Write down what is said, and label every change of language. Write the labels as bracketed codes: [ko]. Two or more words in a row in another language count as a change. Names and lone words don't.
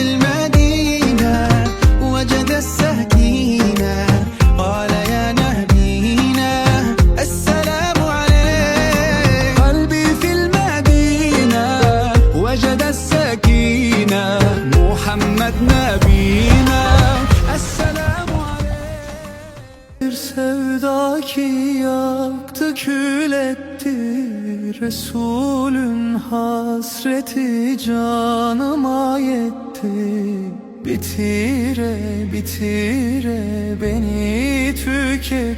[ar] المدينة وجد السكينة قال يا نبينا السلام عليك قلبي في المدينة وجد السكينة محمد نبينا السلام عليك [tr] sevda ki yaktı kül etti Resulün hasreti canıma yetti Bitire bitire beni tüket.